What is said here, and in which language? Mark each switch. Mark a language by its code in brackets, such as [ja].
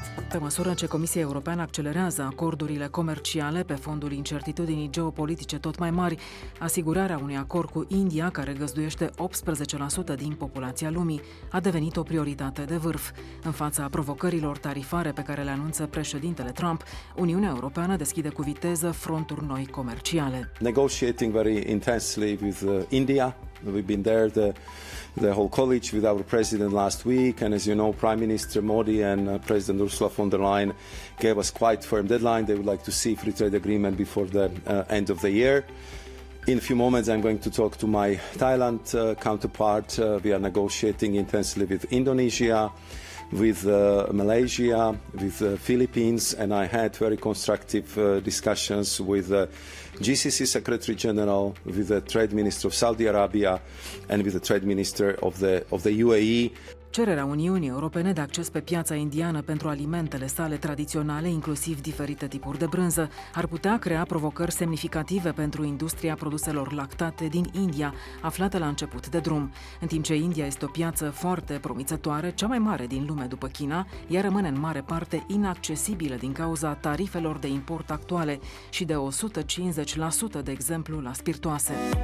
[ro] Pe măsură ce Comisia Europeană accelerează acordurile comerciale pe fondul incertitudinii geopolitice tot mai mari, asigurarea unui acord cu India, care găzduiește 18% din populația lumii, a devenit o prioritate de vârf. În fața provocărilor tarifare pe care le anunță președintele Trump, Uniunea Europeană deschide cu viteză fronturi noi comerciale. [en] Negotiating very intensely with India. We've been there, the whole college, with our president last week, and as you know, Prime Minister Modi and President Ursula von der Leyen gave us quite firm deadline. They would like to see free trade agreement before the end of the year. In a few moments, I'm going to talk to my Thailand counterpart. We are negotiating intensely with Indonesia, with Malaysia, with the Philippines, and I had very constructive discussions with GCC Secretary General, with the Trade Minister of Saudi Arabia, and with the Trade Minister of the UAE. [ro] Cererea Uniunii Europene de acces pe piața indiană pentru alimentele sale tradiționale, inclusiv diferite tipuri de brânză, ar putea crea provocări semnificative pentru industria produselor lactate din India, aflată la început de drum. În timp ce India este o piață foarte promițătoare, cea mai mare din lume după China, ea rămâne în mare parte inaccesibilă din cauza tarifelor de import actuale și de 150%, de exemplu, la spirtoase.